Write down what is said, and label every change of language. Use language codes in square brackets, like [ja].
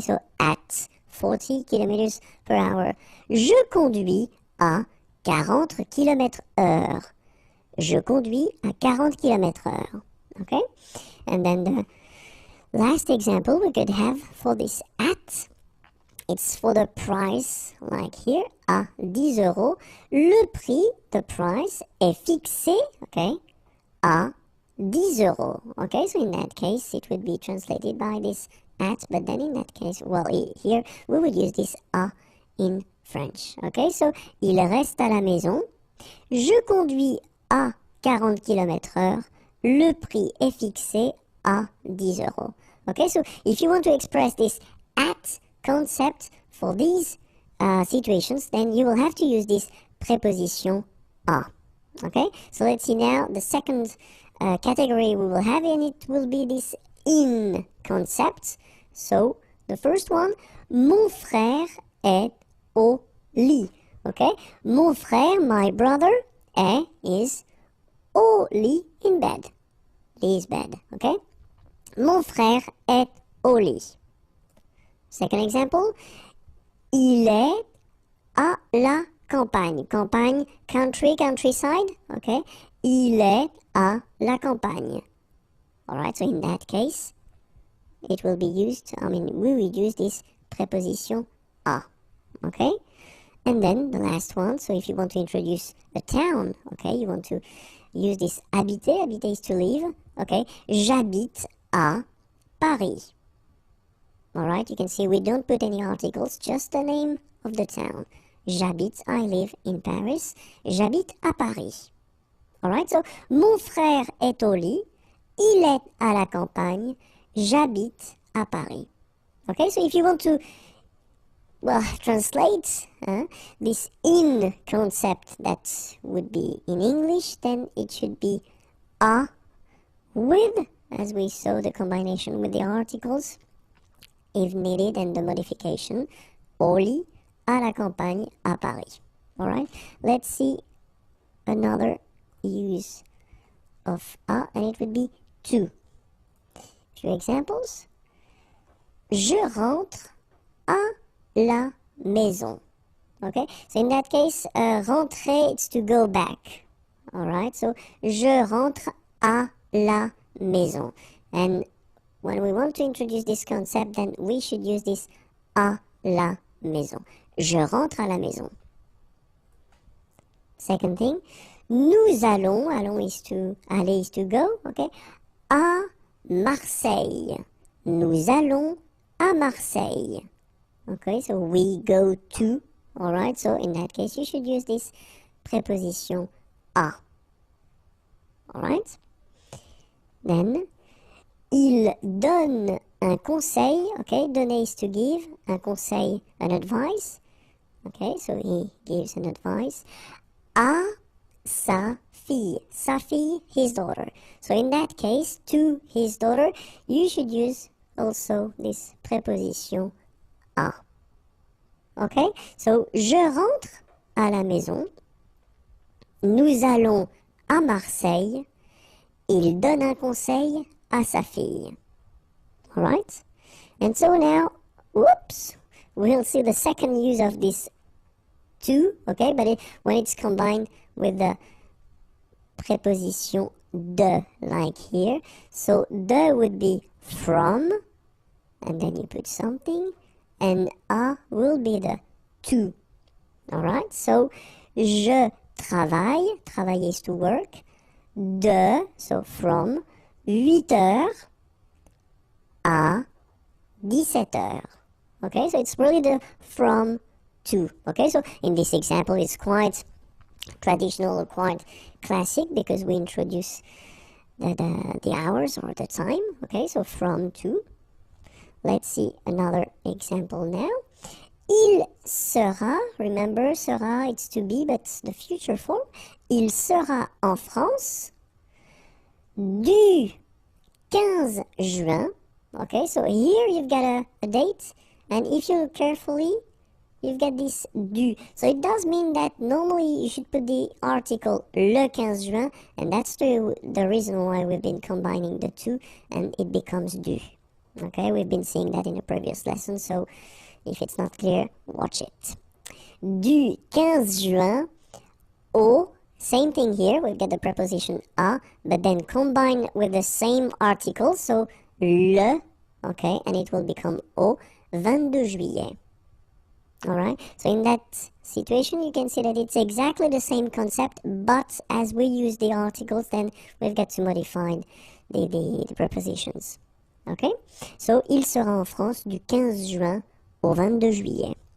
[en] So at [fr] 40 km/h. Je conduis à 40 km/h. Je conduis à 40 km/h. Okay? [en] And then the last example we could have for this at, it's for the price, like here, [fr] à 10 euros. Le prix, [en] the price, [fr] est fixé, okay, à 10 euros. [en] Okay, so in that case, it would be translated by this at, but then in that case, well, here, we would use this à in French. Okay, so, [fr] il reste à la maison. Je conduis à 40 km/h. Le prix est fixé à 10 euros. [en] Okay, so if you want to express this at concept for these situations, then you will have to use this preposition à. Okay, so let's see now the second category we will have, and it will be this in concept. So the first one, [fr] mon frère est au lit. [en] Okay, [fr] mon frère, [en] my brother, is [fr] au lit, [en] in bed. Lit is bed. [fr] Okay, mon frère est au lit. [en] Second example, [fr] il est à la campagne. Campagne, [en] country, countryside. [fr] Okay, il est à la campagne. [en] Alright, so in that case, it will be used, we will use this preposition à. Okay, and then the last one, so if you want to introduce a town, okay, you want to use this habiter. Habiter is to live. Okay, [fr] j'habite à Paris. [en] Alright, you can see we don't put any articles, just the name of the town. [fr] J'habite, [en] I live in Paris. [fr] J'habite à Paris. [en] Alright, so [fr] mon frère est au lit. Il est à la campagne. J'habite à Paris. [en] Okay, so if you want to, well, translate this in concept that would be in English, then it should be à with, as we saw, the combination with the articles, if needed, and the modification, [fr] au lit, à la campagne, à Paris. [en] Alright, let's see another use of à, and it would be to. Few examples. [fr] Je rentre à la maison. [en] Okay, so in that case, rentrer, it's to go back. [fr] Alright, so je rentre à la maison. [en] And when we want to introduce this concept, then we should use this [fr] à la maison. Je rentre à la maison. [en] Second thing, [fr] nous allons, [en] aller is to go, okay, à Marseille. [fr] Nous allons à Marseille. [en] Okay, so we go to, alright, so in that case you should use this preposition à. Alright? Then, [fr] il donne un conseil, [en] okay, donner is to give, un conseil, an advice, okay, so he gives an advice, [fr] à sa fille, [en] his daughter. So in that case, to his daughter, you should use also this preposition à. [fr] Okay, so je rentre à la maison, nous allons à Marseille, il donne un conseil à sa fille. [en] Alright? And so now, whoops, we'll see the second use of this to, okay, but when it's combined with the preposition de, like here. So de would be from, and then you put something, and a will be the to. Alright, so [fr] je travaille, [en] travailler is to work, de, so from [fr] 8 heures à 17 heures. [en] Okay, so it's really the from to. Okay, so in this example it's quite traditional or quite classic because we introduce the hours or the time. Okay, so from to. Let's see another example now. Il sera, remember sera it's to be but the future form. [fr] Il sera en France du 15 juin. [en] Okay, so here you've got a date, and if you look carefully, you've got this du. So it does mean that normally you should put the article le 15 juin, and that's the reason why we've been combining the two, and it becomes du. Okay, we've been seeing that in a previous lesson, so if it's not clear, watch it. Du 15 juin au, same thing here, we've got the preposition à, but then combined with the same article, so le, okay, and it will become [fr] au 22 juillet. [en] Alright, so in that situation you can see that it's exactly the same concept, but as we use the articles, then we've got to modify the prepositions. [fr] Okay, so il sera en France du 15 juin au 22 juillet.